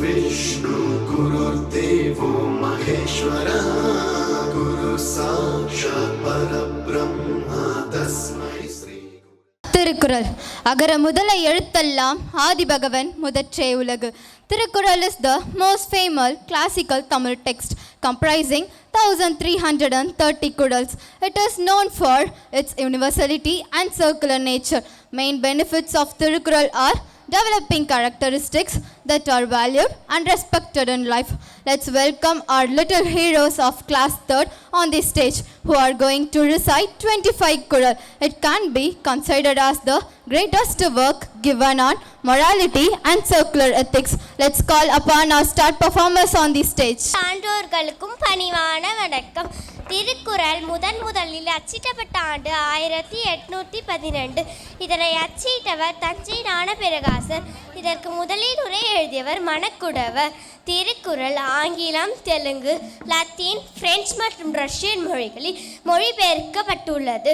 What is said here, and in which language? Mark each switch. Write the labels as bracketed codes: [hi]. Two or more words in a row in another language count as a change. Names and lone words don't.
[sa] विष्णु गुरुर्देवो महेश्वरा गुरु साक्षात् परब्रह्मा तस्मै श्री. [ta] திருக்குறள். அகர முதல எழுத்தெல்லாம் ஆதிபகவன் முதற்றே உலகு. [en] Tirukkural is the most famous classical Tamil text comprising 1330 kurals. It is known for its universality and circular nature. Main benefits of Tirukkural are developing characteristics that are valued and respected in life. Let's welcome our little heroes of class 3rd on the stage who are going to recite 25 kural. It can be considered as the greatest work given on morality and circular ethics. Let's call upon our star performers on the stage. [ta] சான்றோர்களுக்கும் பணிவான வணக்கம். திருக்குறள் முதலில் அச்சிட்டப்பட்ட ஆண்டு 1812. இதனை அச்சிட்டவர் தஞ்சை ஞானப்பிரகாசர். இதற்கு முதலில் உரை எழுதியவர் மணக்குடவர். திருக்குறள் ஆங்கிலம், தெலுங்கு, லத்தீன், பிரெஞ்சு மற்றும் ரஷ்யன் மொழிகளில் மொழிபெயர்க்கப்பட்டுள்ளது.